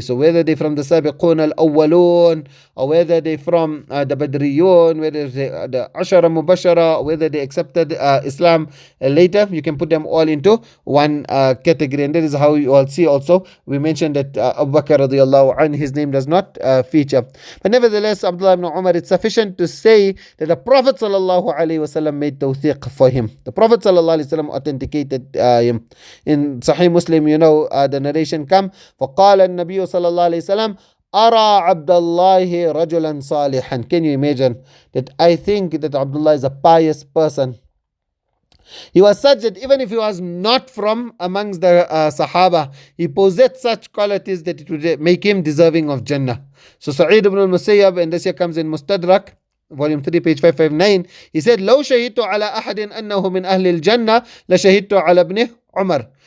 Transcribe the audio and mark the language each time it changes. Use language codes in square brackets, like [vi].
[en] So whether they're from the Sabiqun al-Awwalun, or whether they're from the Badriyun, whether they're the Ashara Mubashara, whether they accepted Islam later, you can put them all into one category. And that is how you all see also. We mentioned that Abu Bakr radiallahu anhu, his name does not feature. But nevertheless, Abdullah ibn Umar, it's sufficient to say that the Prophet sallallahu alaihi wasallam made tawthiq for him. The Prophet sallallahu alaihi wasallam authenticated him. In Sahih Muslim, you know, the narration come, [ar] فقال النبي صلى الله عليه وسلم أرى عبد الله رجلا صالحا. [en] Can you imagine that? I think that Abdullah is a pious person. He was such that even if he was not from amongst the Sahaba, he possessed such qualities that it would make him deserving of Jannah. So Sa'id ibn al-Musayyab, and this here comes in Mustadrak, volume 3, page 559, he said, [ar] لو شهدت على أحد أنه من أهل الجنة لشهدت على ابن عمر.